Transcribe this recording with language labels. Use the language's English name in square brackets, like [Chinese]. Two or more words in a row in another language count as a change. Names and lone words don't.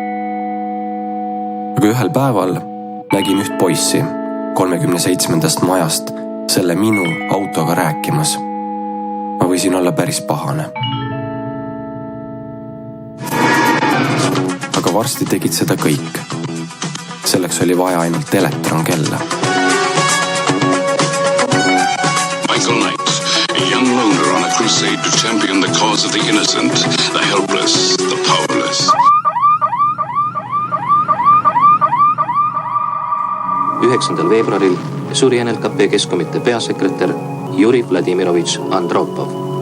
[Estonian] Aga ühel päeval nägin üht poissi 37. majast selle minu autoga rääkimas. Ma võisin olla päris pahane. Aga varsti tegid seda kõik. Selleks oli vaja ainult elektronkella. [English] Michael Knight, a young loner on a crusade to champion the cause of the innocent, the helpless, the powerless. [Estonian] 9. veebruaril suri NLKP Keskkomitee peasekretär Juri Vladimirovitš Andropov.